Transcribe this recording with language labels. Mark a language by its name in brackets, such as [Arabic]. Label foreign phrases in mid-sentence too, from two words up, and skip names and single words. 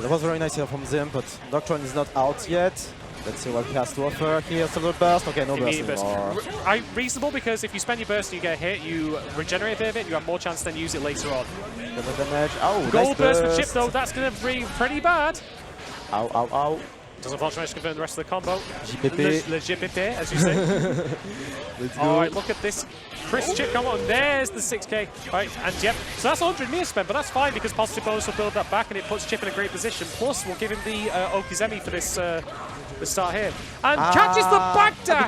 [English] That was very nice here from Zimp, but Nocturne is not out yet. Let's see what he has to offer here. Silver burst. Okay, no burst anymore. Reasonable, because if you spend your burst and you get a hit, you regenerate a bit of it, you have more chance to then use it later on. Damage. Oh, Gold nice burst for Chip though, that's going to be pretty bad. Ow, ow, ow. Doesn't unfortunately manage to confirm the rest of the combo. JPP. Le JPP, as you say. Let's go. Alright, look at this. Chris Chip, come on, there's the 6k. Right, and yep, so that's 100 meter spent, but that's fine because positive bonus will build that back and it puts Chip in a great position. Plus, we'll give him the Okizemi for this the start here. And catches the backdash!